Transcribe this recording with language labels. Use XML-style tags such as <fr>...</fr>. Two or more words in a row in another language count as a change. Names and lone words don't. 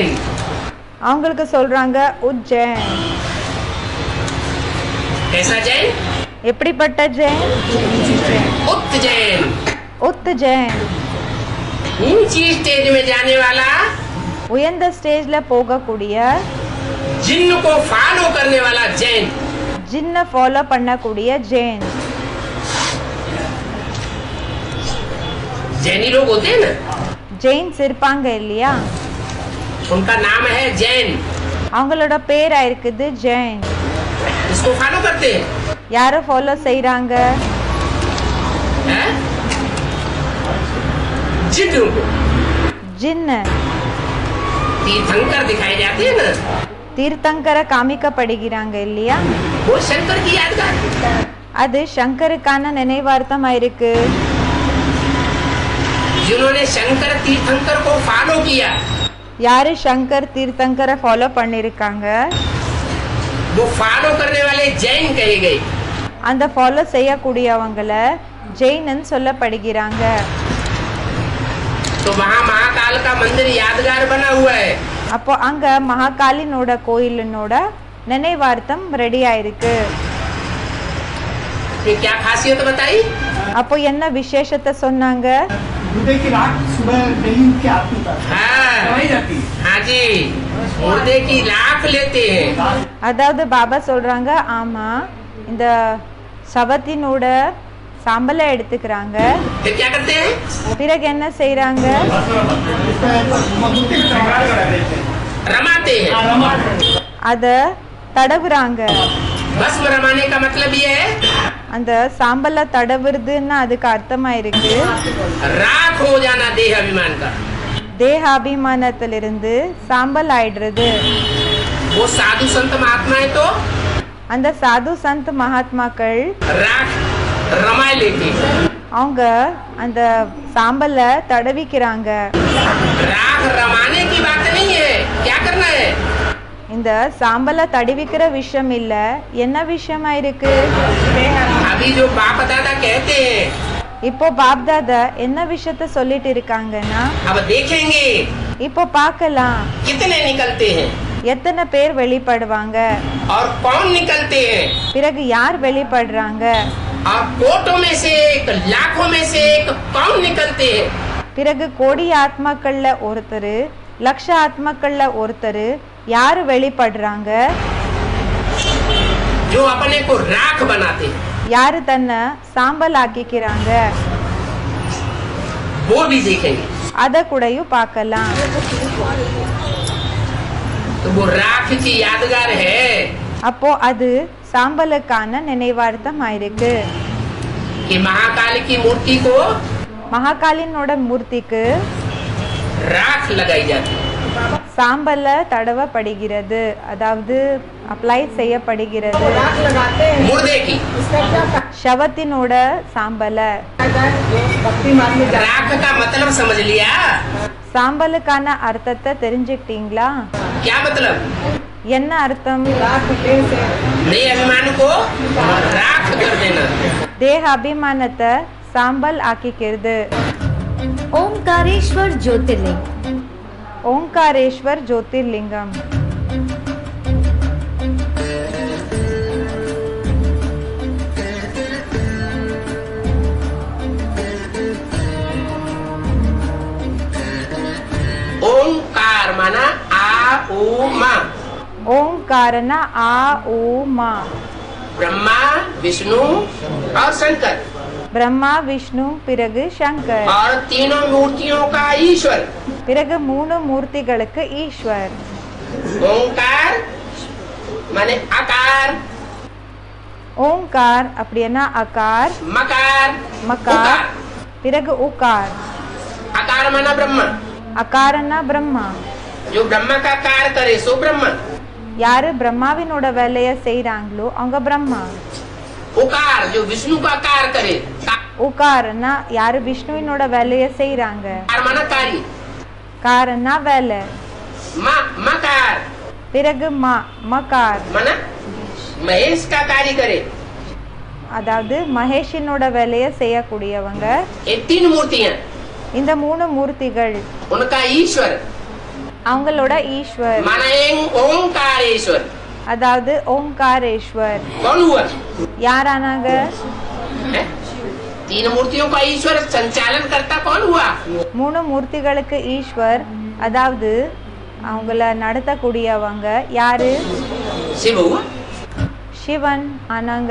<ta>அவங்களுக்கு சொல்றாங்க உஜ்ஜைன்.</ta> <hi>कैसा जैन?</hi> <ta>எப்படிப்பட்ட ஜெயின்?</ta> <hi>उज्जैन,</hi> <ta>உத்ஜைன்.</ta> <hi>ऊंची स्टेज में जाने वाला,</hi> <ta>உயர்ந்த ஸ்டேஜ்ல போகக்கூடிய</ta> <hi>जिन्न को फॉलो करने वाला जैन।</hi> <ta>ஜின்ன ஃபாலோ பண்ணக்கூடிய ஜெயின்.</ta> <hi>जैनी लोग होते हैं ना,</hi> <ta>ஜெயின்ஸ் இருப்பாங்க இல்லையா,</ta> <hi>उनका नाम है जैन।</hi> <ta>அவங்களோட பேரா இருக்குது ஜெயின்.</ta> <hi>इसको फॉलो करते हैं,</hi> <ta>யார ஃபாலோ செய்றாங்க?</ta> <hi>हैं? जिन्नों को।</hi> <ta>ஜின்ன.</ta> <hi>तीर्थंकर दिखाए जाते हैं ना,</hi> <ta>தீர்த்தங்கர காமிக்கப்படுகிறாங்க இல்லையா,</ta> <hi>वो शंकर की यादगार।</hi> <ta>அது சங்கருக்கான நினைவார்த்தமா இருக்கு.</ta> <hi>जिन्होंने शंकर तीर्थंकर को फॉलो किया,</hi> <ta>யாரு சங்கர் தீர்த்தங்கரை ஃபாலோ பண்ணிருக்காங்க,</ta> <hi>वो फॉलो करने वाले जैन कहे गए।</hi> <ta>அந்த ஃபாலோ செய்யக்கூடியவங்கள ஜெயின்னு சொல்லப்படுகிறாங்க.</ta> <hi>तो वहाँ महाकाल का मंदिर यादगार बना हुआ है।</hi> <ta>அப்போ அங்க மகாகாலினோட கோயிலினோட நினைவார்த்தம் ரெடி ஆயிருக்கு.</ta> <hi>ये क्या खासियत बताई?</hi> <ta>அப்போ என்ன விசேஷத்தை சொன்னாங்க?</ta> <hi>मुर्दे की राख सुबह डेली उठ के आरती उतारते हैं। हाँ चढ़ाई जाती है। हाँ जी, मुर्दे की लाख लेते हैं।</hi> <ta>அதாவது பாபா சொல்றாங்க, ஆமா இந்த சவத்தினோட சாம்பலை எடுத்துக்கிறாங்க.</ta> <hi>फिर क्या करते हैं?</hi> <ta>பிறகு என்ன செய்றாங்க?</ta> <hi>मूर्ति में श्रृंगार कराते हैं। रमाते हैं। हाँ, रमाते हैं।</hi> <ta>அத தடவுறாங்க.</ta> <hi>भस्म रमाने का मतलब ये है</hi> <ta>அந்த சாம்பலை தடவுறதுன்னா அதுக்கு அர்த்தமா இருக்கு</ta> <hi>राख हो जाना देह अभिमान का।</hi> <ta>தேகாபிமானத்திலிருந்து சாம்பல் ஆயிடுறது.</ta> <hi>वो साधु संत महात्मा है तो</hi> <ta>அந்த சாது சந்த் மகாத்மாக்கள்</ta> <hi>राख रमाए लेके,</hi> <ta>அவங்க அந்த சாம்பலை தடவிக்கிறாங்க.</ta> <hi>राख रमाने की बात नहीं है, क्या करना है?</hi> <ta>இந்த சாம்பலை தடவிக்கிற விஷயம் இல்ல, என்ன விஷயமா இருக்கு?</ta> <hi>अभी जो बाप दादा कहते हैं,</hi> <ta>இப்போ பாப் தாதா என்ன விஷயத்த சொல்லிட்டு இருக்காங்கன்னா,</ta> <hi>अब देखेंगे</hi> <ta>இப்போ பார்க்கலாம்</ta> <hi>कितने निकलते हैं</hi> <ta>எத்தனை பேர் வெளிப்படுவாங்க,</ta> <hi>और कौन निकलते हैं,</hi> <ta>பிறகு யார் வெளிப்படுறாங்க,</ta> <hi>और कोटों में से एक, लाखों में से एक कौन निकलते हैं।</hi> <ta>பிறகு கோடி ஆத்மாக்கள்ல ஒருத்தர், லட்ச ஆத்மாக்கள்ல ஒருத்தர் யாரு வெளிப்படுறாங்க,</ta> <hi>जो अपने को राख बनाते हैं</hi> <ta>யாரு தன்னை சாம்பல் ஆக்கிக்கிறாங்க,</ta> <hi>वो भी देखेंगे।</hi> <ta>அத கூடயும் பார்க்கலாம்.</ta> <hi>तो वो राख की यादगार है</hi> <ta>அப்போ அது சாம்பலுக்கான நினைவார்த்தம் ஆயிருக்கு.</ta> <hi>कि महाकाल की मूर्ति को</hi> <ta>மகாகாலினோட மூர்த்திக்கு</ta> <hi>राख लगाई जाती है।</hi> <ta>சாம்பல தடவப்படுகிறது, அதாவது அப்ளை செய்யப்படுகிறது.</ta> <hi>राख लगाते हैं, मुर्दे की इसका क्या</hi> <ta>शवத்தினோட சாம்பல.</ta> <hi>फायदा है? जो भक्ति मार्ग में जाते राख का मतलब समझ लिया?</hi> <ta>சாம்பலுக்கான அர்த்தத்தை தெரிஞ்சுக்கிட்டீங்களா?</ta> <hi>क्या मतलब?</hi> <ta>என்ன அர்த்தம்?</ta> <hi>हैं, राख देह से देह अभिमान को राख कर देना।</hi> <ta>தேக அபிமானத்தை சாம்பல் ஆக்கிக்கிறது.</ta> <hi>ओमकारेश्वर ज्योतिर्लिंग</hi> <ta>ஓங்காரேஸ்வர் ஜோதிர்லிங்கம்.</ta> <hi>ओंकार माना आ ओ मा,</hi> <ta>ஓங்காரனா ஆ ஓ மா.</ta> <hi>ब्रह्मा विष्णु और शंकर,</hi> <ta>பிரம்மா விஷ்ணு பிறகு சங்கர்,</ta> <hi>और तीनों मूर्तियों का ईश्वर।</hi> <ta>பிறகு மூணு மூர்த்திகளுக்கு ஈஸ்வர்.</ta> <hi>ओंकार माने आकार,</hi> <ta>ஓங்கார் அப்படின்னா அகார்,</ta> <hi>मकार,</hi> <ta>மகார்,</ta> <hi>उकार।</hi> <ta>பிறகு உகார்.</ta> <hi>आकार माना ब्रह्मा,</hi> <ta>அகாரன்னா பிரம்மா.</ta> <hi>जो ब्रह्मा का कार्य करे सो ब्रह्मा।</hi> <ta>யாரு பிரம்மாவினோட வேலையை செய்றாங்களோ அவங்க பிரம்மா.</ta> <hi>उकार जो विष्णु का कार्य करे,</hi> <ta>உகார்னா யாரு விஷ்ணுவினோட வேலையை செய்றாங்க.</ta> <hi>कार माना कार्य,</hi> <ta>காரன்னா வேலை.</ta> <hi>मकार</hi> <ta>பிறகு மா மகார்,</ta> <hi>माना महेश का कार्य करे।</hi> <ta>அதாவது மகேஷினோட வேலையை செய்யக்கூடியவங்க.</ta> <hi>ये तीन मूर्तियां,</hi> <ta>இந்த மூணு மூர்த்திகள்</ta> <hi>उनका ईश्वर</hi> <ta>அவங்களோட ஈஸ்வர்,</ta> <hi>माना ओंकारेश्वर।</hi> <ta>அதாவது ஓங்காரேஸ்வர்.</ta> <hi>कौन हुआ?</hi> <ta>யாரானாங்க?</ta> <hi>है? तीन मूर्तियों का ईश्वर संचालन करता कौन हुआ?</hi> <ta>மூணு மூர்த்திகளுக்கு ஈஸ்வர், அதாவது அவங்கள நடத்தக்கூடியவங்க யாரு?</ta> <hi>शिव हुआ।</hi> <ta>சிவன் ஆனாங்க.</ta>